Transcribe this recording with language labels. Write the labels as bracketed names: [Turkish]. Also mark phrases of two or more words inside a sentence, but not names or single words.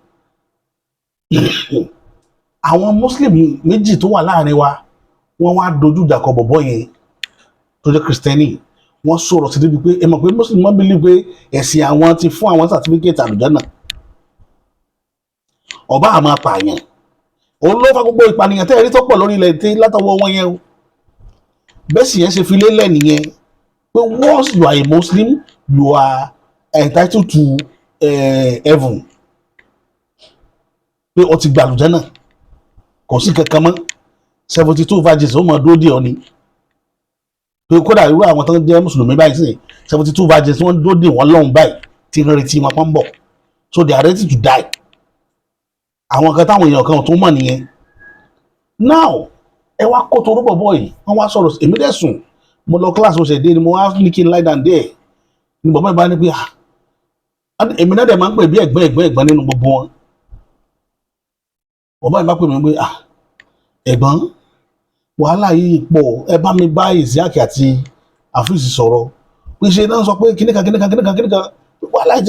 [Yoruba] àwọn Muslim méjì tó wà láàrin wa wọ́n wá dojú ìjà kọ bọ̀bọ́ yẹn tó jẹ́ Kristẹni wọ́n sọ̀rọ̀ sí débi pé ẹ mọ̀ pé Muslim wọ́n bí lè pé ẹ̀sìn àwọn ti fún àwọn certificate àlùjánnà ọba àmọ́ apààyàn òun ló fa gbogbo ìpànìyàn tẹ́ ẹ̀rí tó pọ̀ lórí ilẹ̀ tí látọwọ́ wọn yẹn o bẹ́ẹ̀ sì yẹn ṣe fi lélẹ̀ nìyẹn pé [English] once you are a Muslim you are entitled to heaven [Yoruba] pé o ti gba àlùjánnà kò sí kankan mọ́ 72 virgins ó mọ̀ dúró dè ọ́ ni pé kódà irú àwọn tó ń jẹ́ mùsùlùmí báyìí sí 72 virgins wọ́n dúró dè wọ́n lọ́hùn báyìí tí ń retí wọn pọ́n bọ̀ [English] so they are ready to die [Yoruba] àwọn kan táwọn èèyàn kan tó mọ̀ nìyẹn now ẹ wá kó torú bọ̀ bọ̀ yìí wọ́n wá sọ̀rọ̀ èmi dẹ̀ sùn mo lọ class mo ṣẹ̀ dé ni mo wá ní kí n [English] lie down there [Yoruba] ni bàbá mi bá ní pé èmi náà dẹ̀ máa ń pè bí ẹ̀gbọ́n nínú gbogbo wọn bàbá mi bá pè mí pé ẹ̀gbọ́n wàhálà yìí pọ̀ ẹ bá mi bá Isiaq àti Afeez sọ̀rọ̀ pé ṣe náà sọ pé kíníkan wàhálà yìí